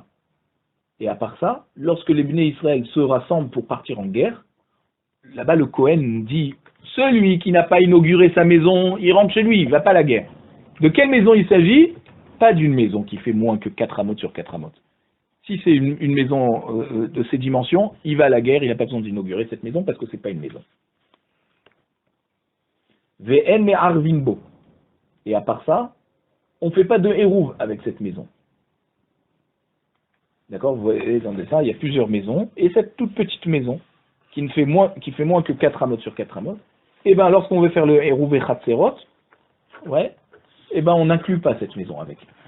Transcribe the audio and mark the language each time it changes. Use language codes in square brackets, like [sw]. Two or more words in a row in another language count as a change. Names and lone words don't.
[fr] Et à part ça, lorsque les Bnei Israël se rassemblent pour partir en guerre, là-bas le Kohen dit, celui qui n'a pas inauguré sa maison, il rentre chez lui, il ne va pas à la guerre. De quelle maison il s'agit? Pas d'une maison qui fait moins que 4 amot sur 4 amot. Si c'est une maison de ces dimensions, il va à la guerre, il n'a pas besoin d'inaugurer cette maison parce que ce n'est pas une maison. [he] ואין מערבין בו. [fr] Et à part ça, on ne fait pas de hérouv avec cette maison. D'accord, vous voyez dans le dessin, il y a plusieurs maisons, et cette toute petite maison, qui fait moins que 4 amot sur 4 amot, et bien lorsqu'on veut faire le hérouv et chatserot, ouais, et ben on n'inclut pas cette maison avec.